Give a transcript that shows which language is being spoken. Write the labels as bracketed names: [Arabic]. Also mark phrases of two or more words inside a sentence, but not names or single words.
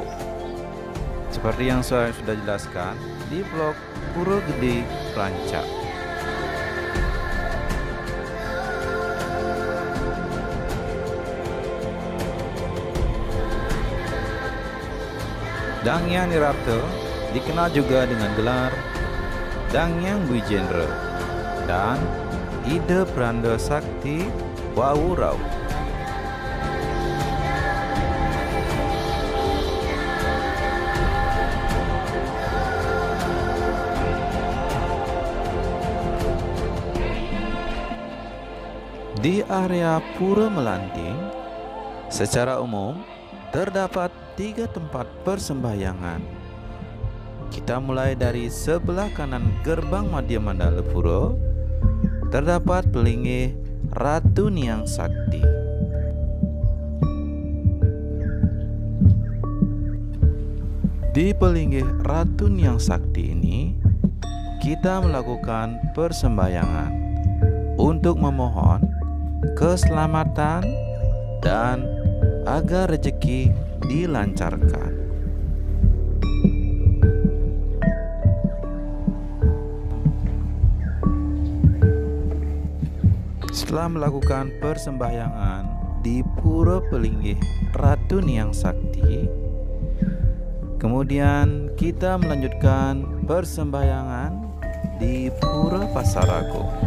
[Indonesian] Seperti yang saya sudah jelaskan di blog Pura Gede Rancak. Dangyang Nirarte dikenal juga dengan gelar Dangyang Wijendra dan Ida Branda Sakti Wawurau. Di area Pura Melanting, secara umum terdapat 3 tempat persembahyangan. Kita mulai dari sebelah kanan gerbang Madya Mandala Pura, terdapat pelinggih Ratu Niang Sakti. Di pelinggih Ratu Niang Sakti ini, kita melakukan persembahyangan untuk memohon keselamatan dan agar rezeki dilancarkan. Setelah melakukan persembahyangan di Pura Pelinggih Ratu Niang Sakti, kemudian kita melanjutkan persembahyangan di Pura Pasarago.